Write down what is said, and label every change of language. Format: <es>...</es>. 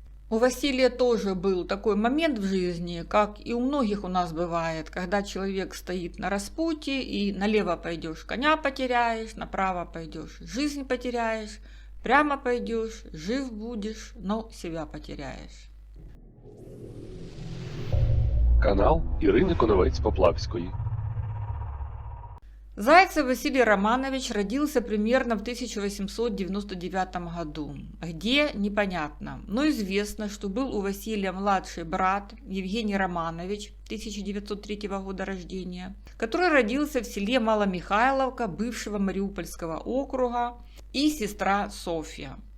<ru>У Василия тоже был такой момент в жизни, как и у многих у нас бывает, когда человек стоит на распутье, и налево пойдешь, коня потеряешь, направо пойдешь, жизнь потеряешь, прямо пойдешь, жив будешь, но себя потеряешь.</ru> <uk>Канал Ірини Коновець-Поплавської.</uk> <ru>Зайцев Василий Романович родился примерно в 1899 году. Где – непонятно, но известно, что был у Василия младший брат Евгений Романович 1903 года рождения, который родился в селе Маломихайловка бывшего Мариупольского округа, и сестра Софья.</ru>